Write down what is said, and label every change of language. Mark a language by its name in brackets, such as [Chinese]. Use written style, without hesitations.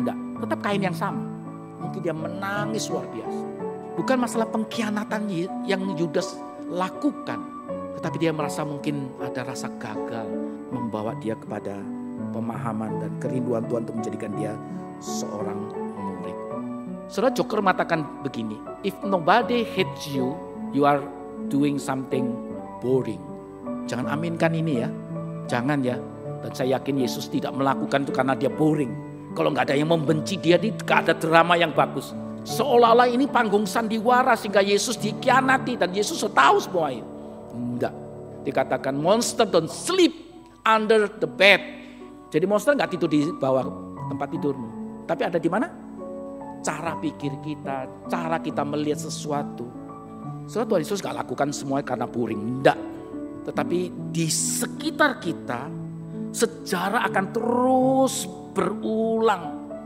[Indonesian] Enggak, tetap kain yang sama. Mungkin dia menangis luar biasa. Bukan masalah pengkhianatan yang Yudas lakukan. Tetapi dia merasa mungkin ada rasa gagal membawa dia kepada pemahaman dan kerinduan Tuhan untuk menjadikan dia seorang murid. Saudara, Joker mengatakan begini, [English] if nobody hates you, you are doing something boring. [Indonesian] Jangan aminkan ini ya, jangan ya. Dan saya yakin Yesus tidak melakukan itu karena dia boring. Kalau nggak ada yang membenci dia, nggak ada drama yang bagus. Seolah-olah ini panggung sandiwara sehingga Yesus dikhianati dan Yesus tahu semua itu. Enggak. Dikatakan [English] monster don't sleep under the bed. [Indonesian] Jadi monster enggak tidur di bawah tempat tidurmu. Tapi ada di mana? Cara pikir kita, cara kita melihat sesuatu. Soalnya Tuhan Yesus enggak lakukan semuanya karena boring. Enggak. Tetapi di sekitar kita sejarah akan terus berulang.